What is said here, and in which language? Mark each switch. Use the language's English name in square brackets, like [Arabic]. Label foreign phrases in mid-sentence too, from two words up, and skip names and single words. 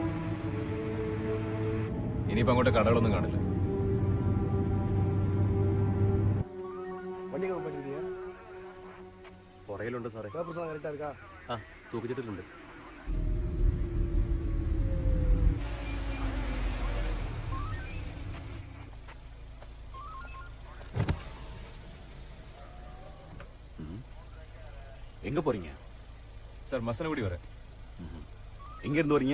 [Malayalam] ഇനിയിപ്പോ അങ്ങോട്ട് കടകളൊന്നും കാണില്ല. പുറയിലുണ്ട് സാറേ. ആ തൂക്കിച്ചിട്ടുണ്ട്. [Tamil] எங்க போறீங்க சார்? மசனகுடி வரேன். எங்க இருந்து வரீங்க?